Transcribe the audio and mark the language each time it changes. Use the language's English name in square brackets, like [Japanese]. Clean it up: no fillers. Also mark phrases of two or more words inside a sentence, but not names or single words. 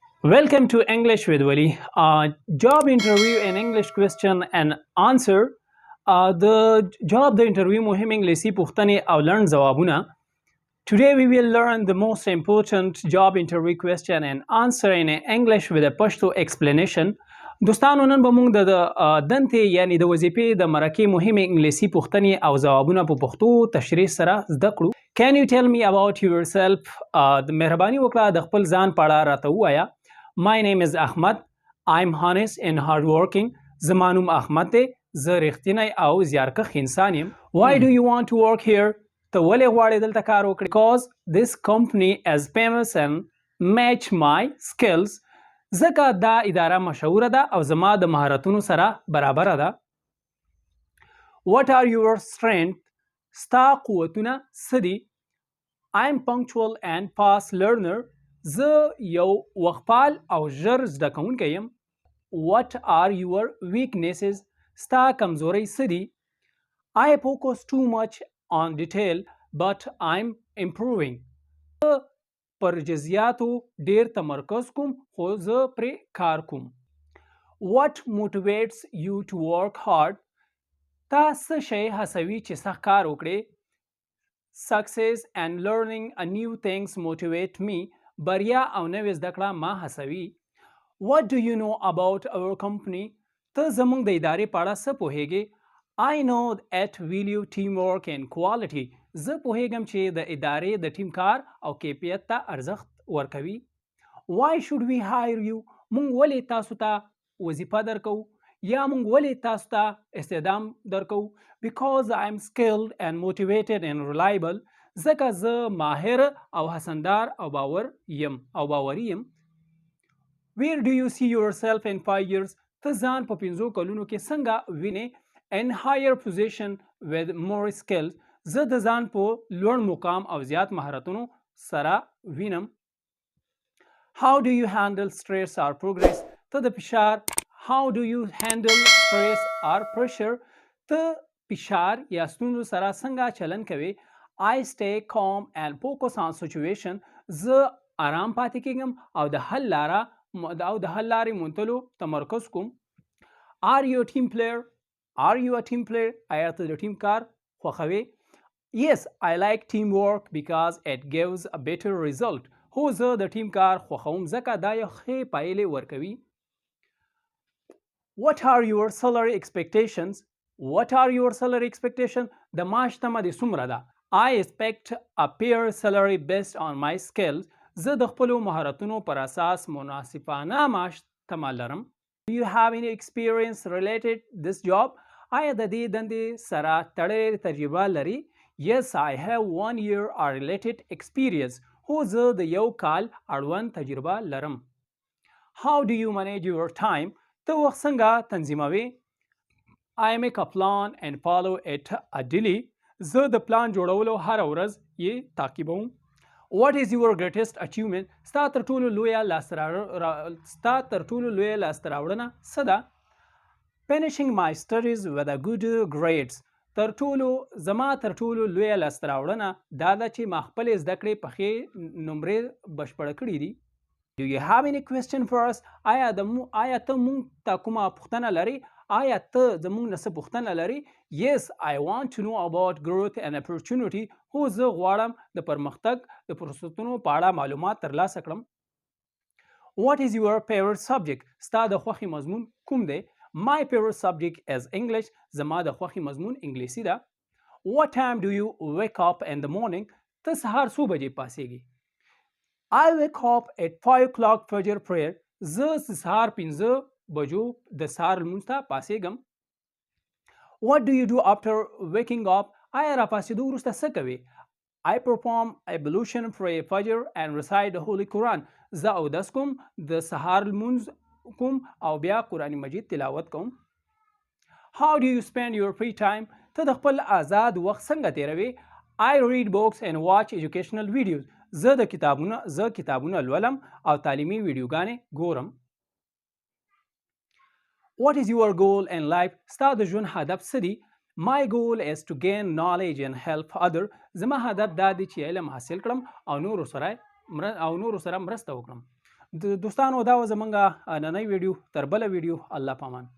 [English] Welcome to English with Wali. Job interview and English question and answer. The interview [Pashto] مهم انګلیسي پوښتنې او لنډ ځوابونه. [English] Today we will learn the most important job interview question and answer in English with a Pashto explanation. [Pashto] دوستانو نن به موږ د دندې یعنی د وظیفې د مرکې مهمې انګلیسي پوښتنې او ځوابونه په پښتو تشریح سره زده کړو. [English] Can you tell me about yourself؟ [Pashto] د مهرباني وکړه د خپل ځان په اړه راته ووایه. [English] My name is Ahmad. I'm honest and hardworking. [Pashto] زما نوم احمد دی. زه رښتینی او زیارکښ انسان یم. [English] Why do you want to work here؟ [Pashto] ته ولې غواړې دلته کار وکړې؟ [English] Because this company is famous and match my skills. [Pashto] ځکه دا اداره مشهوره ده او زما د مهارتونو سره برابره ده. [English] What are your strengths؟ [Pashto] ستا قوتونه څه دي؟ [English] I'm punctual and fast learner. [Pashto] زه یو وخپال او ژر زده کوونکی یم. [English] What are your weaknesses؟ [Pashto] ستا کمزورۍ څه دي؟ [English] I focus too much on detail but I'm improving. [Pashto] زه پر جزئیاتو ډیر تمرکز کوم خو زه پرې کار کوم. [English] What motivates you to work hard؟ [Pashto] تا څه شی هڅوي چې سخت کار وکړې؟ [English] Success and learning a new things motivate me. [Pashto] بریا او نوې زده کړه ما هڅوي. [English] What do you know about our company؟ [Pashto] ته زموږ د ادارې په اړه څه پوهیږې؟ [English] I know it value teamwork and quality. [Pashto] زه پوهیږم چې د ادارې د ټیم کار او کیفیت ته ارزښت ورکوي. [English] Why should we hire you؟ [Pashto] موږ ولې تاسو ته وظیفه درکو یا موږ ولې تاسو ته استخدام درکو؟ [English] Because I'm skilled and motivated and reliable. [Pashto] ځکه زه ماهر او حسندار او باوري یم. [English] Where do you see yourself in 5 years؟ [Pashto] ته ځان په 5 کلونو کې څنګه وینې؟ [English] In higher position with more skills. [Pashto] زه د ځان په لوړ مقام او زیات مهارتونو سره وینم. [English] How do you handle stress or progress؟ [Pashto] ته د فشار [English] How do you handle stress or pressure؟ [Pashto] ته فشار یا ستونزو سره څنګه چلن کوي؟ [English] I stay calm and focus on situation. [Pashto] زه آرام پاتې کېږم او د حل لارې موندلو تمرکز کوم. [English] Are you a team player؟ [Pashto] آیا ته د ټیم کار خوښوې؟ [English] Yes, I like teamwork because it gives a better result. [Pashto] هو زه د ټیم کار خوښوم ځکه دا یو ښې پایلې ورکوي. [English] What are your salary expectations؟ [Pashto] د معاش تمه دې څومره ده؟ [English] I expect a fair salary based on my skills. [Pashto] زه د خپلو مهارتونو پر اساس مناسبانه معاش تمه لرم. [English] Do you have any experience related this job؟ [Pashto] آیا د دې دندې سره تړلې تجربه لري؟ [English] Yes, I have 1 year or related experience. [Pashto] هو زه د یو کال اړوند تجربه لرم. [English] How do you manage your time؟ [Pashto] ته وخت څنګه تنظیموې؟ [English] I make a plan and follow it daily. [Pashto] زه د پلان جوړولو هره ورځ یې تعقیبوم. [English] What is your greatest achievement؟ [Pashto] ستا تر ټولو لویه لاسته راوړنه څه ده؟ [English] Finishing my studies with a good grades. [Pashto] زما تر ټولو لویه لاسته راوړنه دا ده چې ما خپلې زده کړې په ښې نمرې بشپړه کړې دي. [English] Do you have any question for us؟ [Pashto] آیا ته موږ ته کومه پوښتنه لرې؟ آیا ته زموږ نه څه پوښتنه لرې؟ [English] Yes, I want to know about growth and opportunity. [Pashto] هو زه غواړم د پرمختګ د فرصتونو په اړه معلومات ترلاسه کړم. [English] What is your favorite subject؟ [Pashto] ستا د خوښې مضمون کوم دی؟ [English] My favorite subject is English. [Pashto] زما د خوښې مضمون انګلیسي ده. [English] What time do you wake up in the morning؟ [Pashto] ته سهار څو بجې پاڅېږې؟ [English] I wake up at 5 o'clock فجر prayer. [Pashto] زه سهار 5 بجو د سهار لمونځ ته پاڅېږم. [English] What do you do after waking up؟ [Pashto] آیا را پاڅېدو وروسته څه کوې؟ [English] I perform ablution for فجر and recite the Holy Quran. [Pashto] زه اودس کوم، د سهار لمونځ کوم او بیا قرآن مجید تلاوت کوم. [English] How do you spend your free time؟ [Pashto] ته د خپل آزاد وخت څنګه تیروې؟ [English] I read books and watch educational videos. [Pashto] زه کتابونه لولم او تعلیمي ویډیوګانې ګورم. [English] What is your goal in life؟ [Pashto] ستا د ژوند هدف څه دی؟ [English] My goal is to gain knowledge and help other. [Pashto] زما هدف دا دی چې علم حاصل کړم او نورو سره مرسته وکړم. دوستانو دا و زمونږ نننۍ ویډیو. تر بله ویډیو الله پامان.